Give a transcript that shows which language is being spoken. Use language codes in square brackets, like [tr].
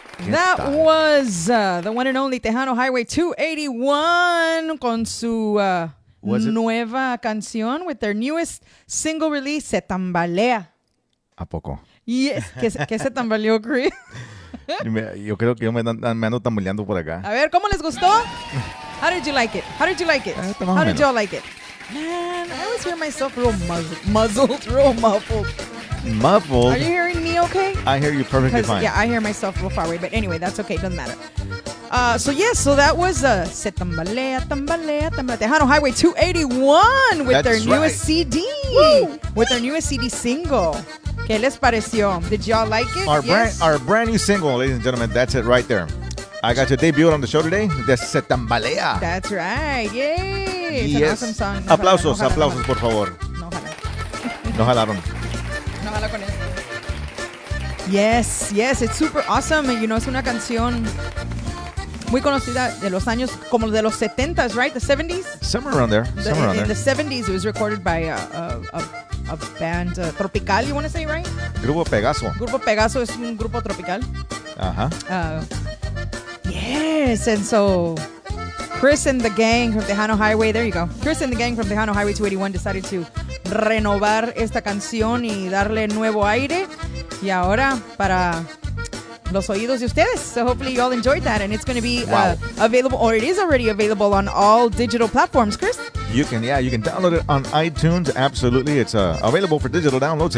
[en] That was the one and only Tejano Highway 281 [es] con su nueva canción [en] with their newest single release, Se Tambalea. [es] ¿A poco? Yes. ¿Qué se tambaleó, Chris? Yo creo que yo me ando tambaleando por acá. A ver, ¿cómo les gustó? [en] How did you like it? How did you like it? How did y'all like it? Man, I always hear myself real muzzled, real muffled. Muffled? Are you hearing me okay? I hear you perfectly fine. Yeah, I hear myself real far away. But anyway, that's okay. Doesn't matter. So that was Se Tambalea, Tambalea, Tambalea. Tejano Highway 281 with their newest CD. Woo! With their newest CD single. [es] ¿Qué les pareció? [en] Did y'all like it? Our brand new single, ladies and gentlemen. That's it right there. I got your debut on the show today. [es] De Se Tambalea. [en] That's right. Yay. It's yes. an awesome song. [es] Aplausos, aplausos, por favor. No jalaron. No jala con esto. [en] Yes, it's super awesome. You know, [es] es una canción muy conocida de los años, como de los 70s, [en] right? The 70s? Somewhere around there. In the 70s, it was recorded by a band, Tropical, you want to say, right? [es] Grupo Pegaso. Grupo Pegaso es un grupo tropical. Ajá. [en] Yes, and so Chris and the gang from Tejano Highway, there you go. Chris and the gang from Tejano Highway 281 decided to [es] renovar esta canción y darle nuevo aire. Y ahora para los oídos de ustedes. [en] So hopefully you all enjoyed that, and it's going to be available, or it is already available on all digital platforms, Chris. You can download it on iTunes. Absolutely, it's available for digital download.